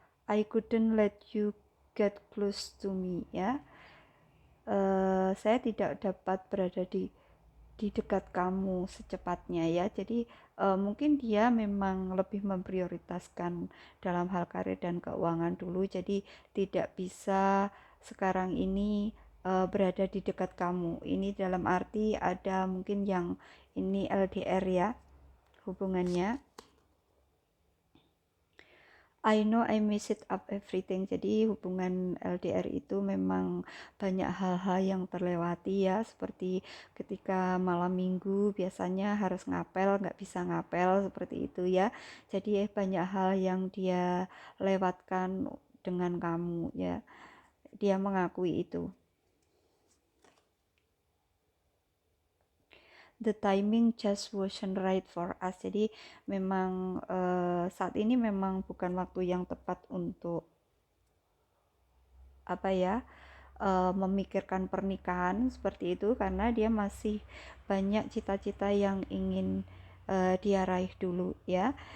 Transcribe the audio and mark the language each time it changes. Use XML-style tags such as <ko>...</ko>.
<en>I couldn't let you get close to me ya.</en> <id>Saya tidak dapat berada di dekat kamu secepatnya ya. Jadi mungkin dia memang lebih memprioritaskan dalam hal karir dan keuangan dulu, jadi tidak bisa sekarang ini berada di dekat kamu. Ini dalam arti ada mungkin yang ini LDR ya hubungannya.</id> <en>I know I mess it up everything.</en> <id>Jadi hubungan LDR itu memang banyak hal-hal yang terlewati ya, seperti ketika malam minggu biasanya harus ngapel, nggak bisa ngapel seperti itu ya. Jadi banyak hal yang dia lewatkan dengan kamu ya. Dia mengakui itu.</id> <en>The timing just wasn't right for us.</en> <id>Jadi memang saat ini memang bukan waktu yang tepat untuk apa ya, memikirkan pernikahan seperti itu, karena dia masih banyak cita-cita yang ingin dia raih dulu ya.</id>